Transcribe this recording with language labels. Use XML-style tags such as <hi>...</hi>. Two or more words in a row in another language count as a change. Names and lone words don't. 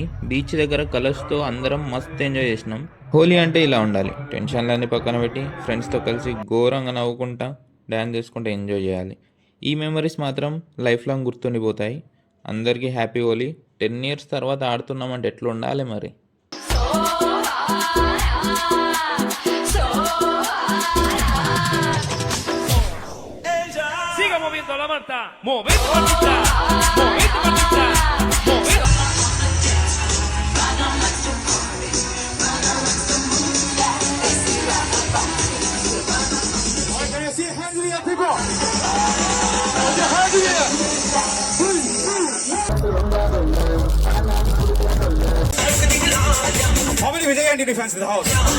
<te>బీచ్ దగ్గర కలర్స్తో అందరం మస్త్ ఎంజాయ్ చేసినాం. హోలీ అంటే ఇలా ఉండాలి. టెన్షన్లన్నీ పక్కన పెట్టి ఫ్రెండ్స్తో కలిసి ఘోరంగా నవ్వుకుంటా డ్యాన్స్ చేసుకుంటూ ఎంజాయ్ చేయాలి. ఈ మెమరీస్ మాత్రం</te> <en>life long</en> <te>గుర్తుండిపోతాయి. అందరికీ</te> <en>happy Holi.</en> <te>10 years తర్వాత ఆడుతున్నామంటే ఎట్లా ఉండాలి మరి.</te> <es>Siga moviendo la manta, movete patita, movete patita, movete.</es> <en>Can you see hands in the air, people? Put your hands in the air. How many Vijay Andy fans in the house?</en>